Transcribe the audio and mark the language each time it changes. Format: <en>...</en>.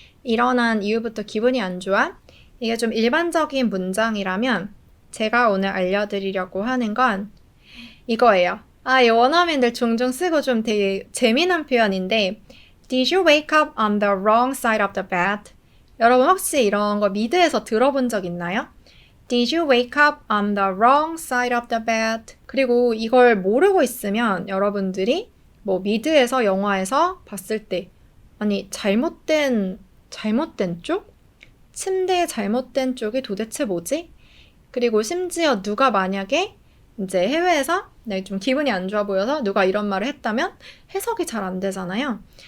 <ko>일어난 이후부터 기분이 안 좋아? 이게 좀 일반적인 문장이라면 제가 오늘 알려드리려고 하는 건 이거예요. 이 원어민들 종종 쓰고 좀 되게 재미난 표현인데</ko> <en>Did you wake up on the wrong side of the bed?</en> <ko>여러분 혹시 이런 거 미드에서 들어본 적 있나요?</ko> <en>Did you wake up on the wrong side of the bed?</en> <ko>그리고 이걸 모르고 있으면 여러분들이 뭐 미드에서 영화에서 봤을 때 아니 잘못된 쪽? 침대의 잘못된 쪽이 도대체 뭐지? 그리고 심지어 누가 만약에 이제 해외에서 좀 기분이 안 좋아 보여서 누가 이런 말을 했다면 해석이 잘 안 되잖아요.</ko>